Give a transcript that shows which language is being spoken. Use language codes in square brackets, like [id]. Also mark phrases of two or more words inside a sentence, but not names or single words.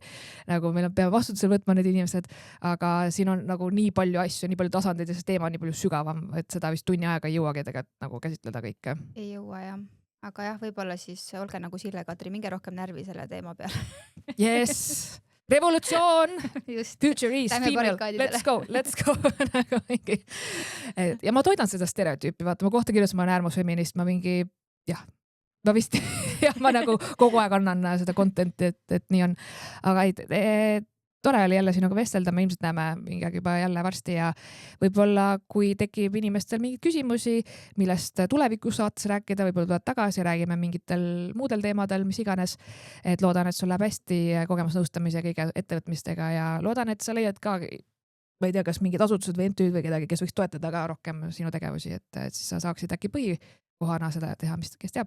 [et] Nagu meil peab vastutusele võtma need inimesed, aga siin on nagu nii palju asju, nii palju tasandeid ja see teema on nii palju sügavam, et seda vist tunni aega ei jõuagi tegelikult nagu käsitleda kõike. Ei jõua jah, aga jah, võib-olla siis olge nagu Sille Kadri, minge rohkem närvi selle teema peale. Yes! Revolutsioon! Just. [en] Future is female, let's go! [et] Ja ma toidan seda stereotüüpi, vaata, ma kohta kirjas, ma olen äärmusfeminist, ma mingi, jah, ma vist, ma nagu kogu aeg annan seda content'i, et nii on. Aga tore oli jälle sinuga vestelda, me ilmselt näeme mingagi juba jälle varsti ja võib-olla kui tekib inimestel mingeid küsimusi, millest tulevikus saates rääkida, võib-olla tuled tagasi ja räägime mingitel muudel teemadel, mis iganes, et loodan, et sul läheb hästi kogemusnõustamise ja kõige ettevõtmistega ja loodan, et sa leiad ka, ma ei tea, kas mingid asutused või MTÜ või kedagi, kes võiks toetada ka rohkem sinu tegevusi, et siis sa saaksid äkki põhikohana seda teha, kes teab.